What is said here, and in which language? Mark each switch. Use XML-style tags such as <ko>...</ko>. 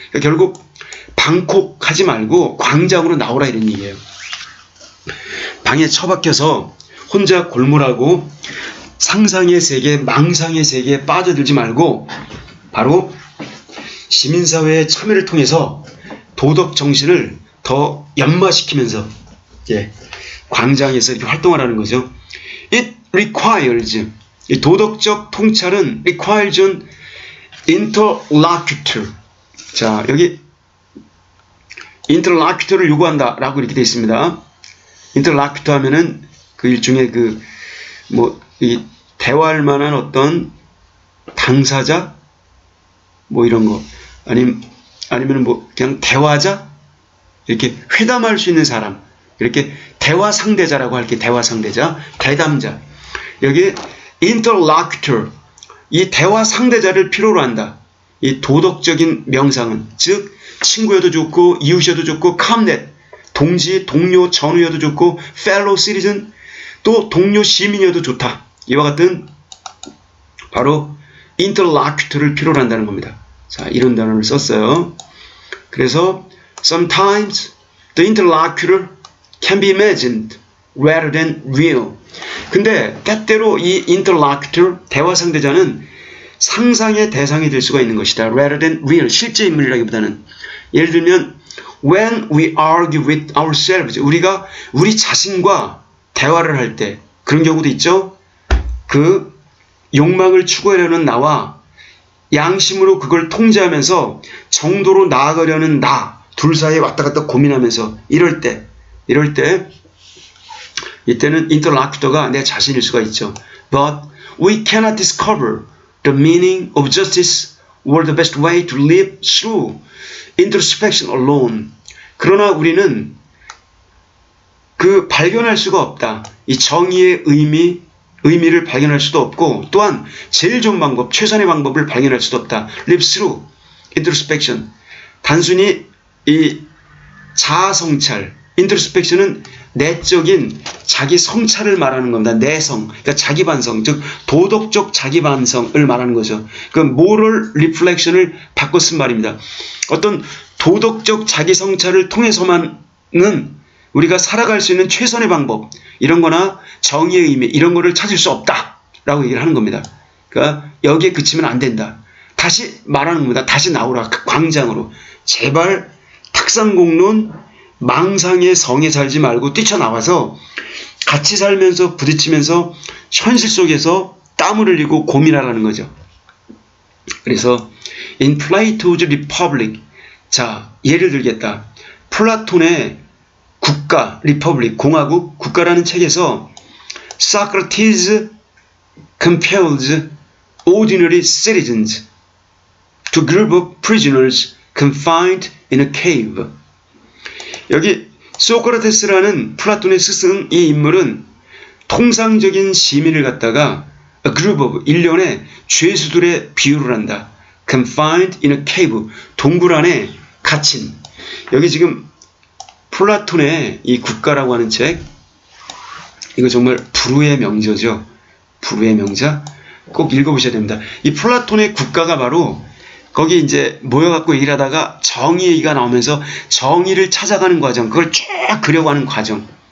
<ko>그러니까 결국 방콕하지 말고 광장으로 나오라 이런 얘기예요. 방에 처박혀서 혼자 골몰하고 상상의 세계, 망상의 세계에 빠져들지 말고 바로 시민사회의 참여를 통해서 도덕 정신을 더 연마시키면서 광장에서 이렇게 활동하라는 거죠.</ko> <en>It requires,</en> <ko>이 도덕적 통찰은</ko> <en>requires an interlocutor.</en> <ko>자, 여기 interlocutor를 요구한다라고 이렇게 되어 있습니다. interlocutor 하면은 그 일종의 이 대화할 만한 어떤 당사자 뭐 이런 거 아니면 뭐 그냥 대화자, 이렇게 회담할 수 있는 사람, 이렇게 대화 상대자라고 할게. 대화 상대자, 대담자. 여기 interlocutor, 이 대화 상대자를 필요로 한다. 이 도덕적인 명상은, 즉 친구여도 좋고 이웃이어도 좋고 comrade, 동지, 동료, 전우여도 좋고 fellow citizen, 또 동료 시민이어도 좋다. 이와 같은 바로 interlocutor를 필요로 한다는 겁니다. 자, 이런 단어를 썼어요. 그래서</ko> <en>sometimes the interlocutor can be imagined rather than real.</en> <ko>근데 때때로 이 interlocutor, 대화 상대자는 상상의 대상이 될 수가 있는 것이다.</ko> <en>rather than real,</en> <ko>실제 인물이라기보다는. 예를 들면</ko> <en>when we argue with ourselves,</en> <ko>우리가 우리 자신과 대화를 할 때 그런 경우도 있죠. 그 욕망을 추구하려는 나와 양심으로 그걸 통제하면서 정도로 나아가려는 나, 둘 사이에 왔다 갔다 고민하면서 이럴 때 이때는 interlocutor가 내 자신일 수가 있죠.</ko> <en>But we cannot discover the meaning of justice or the best way to live through introspection alone.</en> <ko>그러나 우리는 발견할 수가 없다. 이 정의의 의미를 발견할 수도 없고, 또한 제일 좋은 방법, 최선의 방법을 발견할 수도 없다.</ko> <en>live through introspection.</en> <ko>단순히 이 자아 성찰, introspection은 내적인 자기 성찰을 말하는 겁니다. 내성, 그러니까 자기 반성, 즉 도덕적 자기 반성을 말하는 거죠. 그 moral reflection을 바꿔 쓴 말입니다. 어떤 도덕적 자기 성찰을 통해서만은 우리가 살아갈 수 있는 최선의 방법, 이런 거나 정의의 의미, 이런 거를 찾을 수 없다라고 얘기를 하는 겁니다. 그러니까 여기에 그치면 안 된다. 다시 말하는 겁니다. 다시 나오라, 광장으로. 제발 탁상공론, 망상의 성에 살지 말고 뛰쳐나와서 같이 살면서 부딪히면서 현실 속에서 땀을 흘리고 고민하라는 거죠. 그래서</ko> <en>in Plato's Republic,</en> <ko>자, 예를 들겠다. 플라톤의 국가, 리퍼블릭, 공화국, 국가라는 책에서</ko> <en>Socrates compels ordinary citizens to group of prisoners confined in a cave.</en> <ko>여기 소크라테스라는 플라톤의 스승, 이 인물은 통상적인 시민을 갖다가</ko> <en>a group of,</en> <ko>일련의 죄수들의 비유를 한다.</ko> <en>confined in a cave,</en> <ko>동굴 안에 갇힌. 여기 지금 플라톤의 이 국가라고 하는 책, 이거 정말 불후의 명저죠. 불후의 명자. 꼭 읽어보셔야 됩니다. 이 플라톤의 국가가 바로 거기 이제 모여갖고 얘기를 하다가 정의 얘기가 나오면서 정의를 찾아가는 과정, 그걸 쭉 그려가는 과정.</ko>